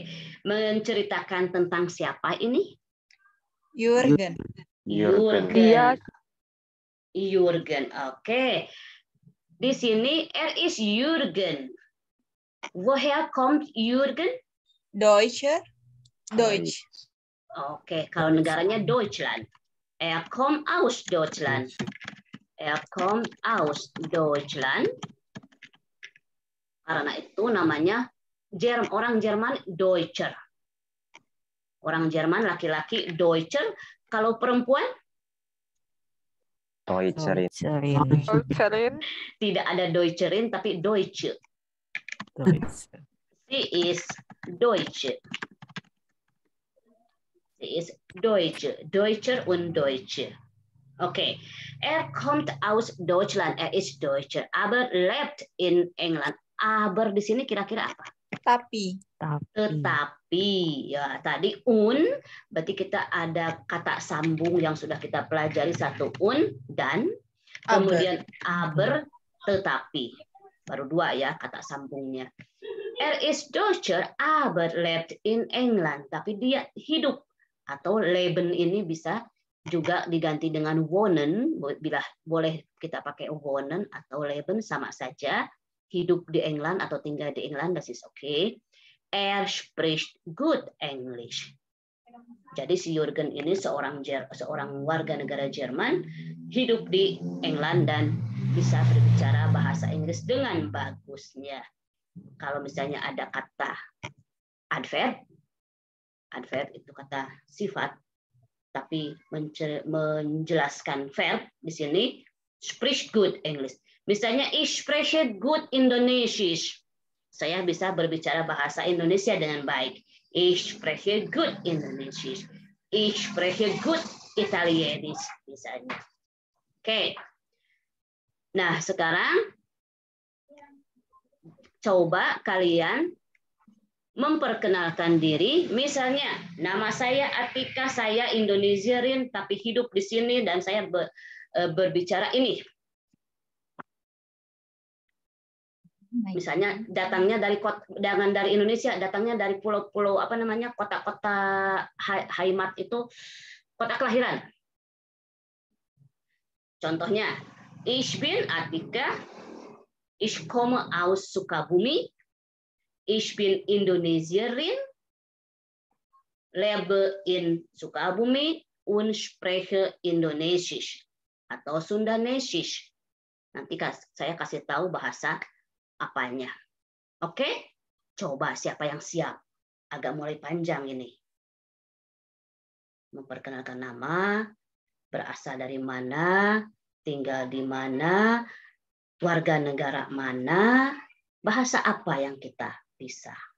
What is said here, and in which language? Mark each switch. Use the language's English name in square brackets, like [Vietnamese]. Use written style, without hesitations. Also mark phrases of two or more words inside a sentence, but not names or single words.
[Indonesian] Menceritakan tentang siapa ini? Jurgen. Oke. Di sini is Jurgen. [German] Woher kommt Jurgen? Deutsch. [Indonesian] Oke, kalau negaranya Deutschland. [German] Kommt aus Deutschland. [Indonesian] Karena itu namanya orang Jerman Deutscher. Orang Jerman laki-laki Deutscher. Kalau perempuan? Deutscherin. Tidak ada Deutscherin, tapi Deutsche. [German] Sie ist Deutsche. Deutscher und Deutsche. Okay. Kommt aus Deutschland. Ist Deutscher. Aber lebt in England. [Indonesian] Aber di sini kira-kira apa? tapi. Tetapi, ya tadi berarti kita ada kata sambung yang sudah kita pelajari, satu dan kemudian aber, tetapi. Baru 2 ya kata sambungnya. [German] Is Deutscher aber lebt in England, [Indonesian] tapi dia hidup, atau leben ini bisa juga diganti dengan wohnen, bila boleh kita pakai wohnen atau leben sama saja, hidup di England atau tinggal di England, [German] das ist okay. [English] Spricht good English. [Indonesian] Jadi si Jürgen ini seorang warga negara Jerman, hidup di England dan bisa berbicara bahasa Inggris dengan bagusnya. Kalau misalnya ada kata adverb itu kata sifat, tapi menjelaskan verb di sini, spricht [English] good English. [Indonesian] Misalnya, [German] ich spreche gut Indonesisch. [Indonesian] Saya bisa berbicara bahasa Indonesia dengan baik. [German] Ich spreche gut Indonesisch. Ich spreche gut Italienisch, [Indonesian] misalnya. Oke. Nah, sekarang coba kalian memperkenalkan diri. Misalnya, nama saya Atika, saya Indonesiarin, tapi hidup di sini dan saya berbicara ini. Misalnya datangnya dari Indonesia, datangnya dari pulau-pulau kota-kota Heimat itu kota kelahiran. Contohnya, [German] ich bin Atika, ich komme aus Sukabumi, ich bin Indonesierin, lebe in Sukabumi und spreche Indonesisch atau Sundanesisch. [Indonesian] Nanti saya kasih tahu bahasa apanya. Oke? Coba siapa yang siap? Agak mulai panjang ini. Memperkenalkan nama, berasal dari mana, tinggal di mana, warga negara mana, bahasa apa yang kita bisa.